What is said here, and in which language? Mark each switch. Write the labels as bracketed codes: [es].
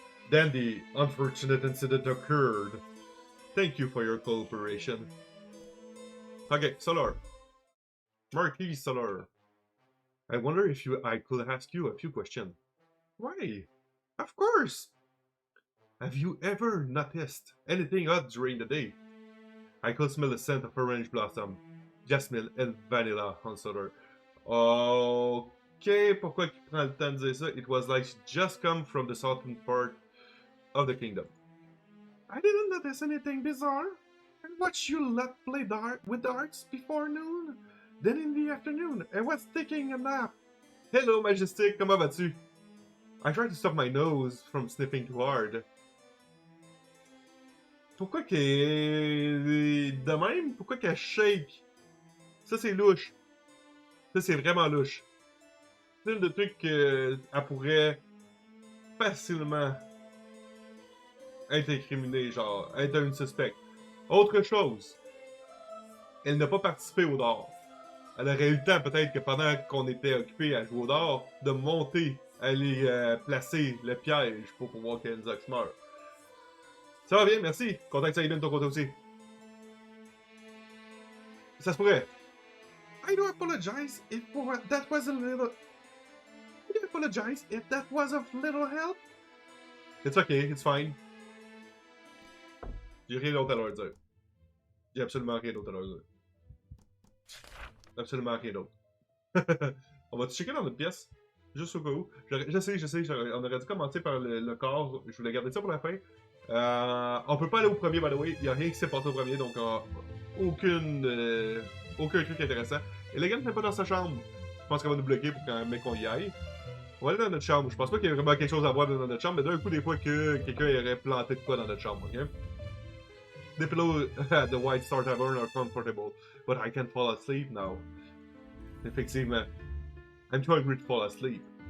[en] Then the unfortunate incident occurred. Thank you for your cooperation. Okay, Solar. Marquis Solar. I wonder if I could ask you a few questions. Why? Of course! Have you ever noticed anything odd during the day? I could smell the scent of orange blossom, jasmine and vanilla on Solar. [fr] Ok, pourquoi il prend le temps de dire ça? [en] It was like just come from the southern part of the kingdom. I didn't notice anything bizarre. I watched you lot play with darts before noon. Then in the afternoon, I was taking a nap. Hello, Majestic, [fr] comment vas-tu? [en] I tried to stop my nose from sniffing too hard. [fr] Pourquoi qu'elle... De même? Pourquoi qu'elle shake? Ça, c'est louche. Ça, c'est vraiment louche. C'est une de trucs qu'elle pourrait facilement être incriminée, genre, être une suspecte. Autre chose, elle n'a pas participé au dard. Elle aurait eu le temps, peut-être, que pendant qu'on était occupé à jouer au dard, de monter, aller placer le piège pour pouvoir qu'Enzox meure. Ça va bien, merci. Content que ça aille bien de ton côté aussi. Ça se pourrait. [en] I do apologize if that was a little... I do apologize if that was of little help. It's okay, it's fine. [fr] J'ai rien d'autre à leur dire. J'ai absolument rien d'autre à leur dire. Absolument rien d'autre. On va checker dans notre pièce. Juste au cas où. Je sais, on aurait dû commencer par le corps. Je voulais garder ça pour la fin. On peut pas aller au premier, [en] by the way. [fr] Il n'y a rien qui s'est passé au premier, donc aucun truc intéressant. Et le gars n'est pas dans sa chambre. Je pense qu'elle va nous bloquer pour quand même qu'on y aille. On va aller dans notre chambre. Je pense pas qu'il y ait vraiment quelque chose à voir dans notre chambre, mais d'un coup, des fois, que quelqu'un aurait planté de quoi dans notre chambre, ok? [en] The pillow at the White Star Tavern are comfortable, but I can't fall asleep now. Effectivement. I'm too hungry to fall asleep.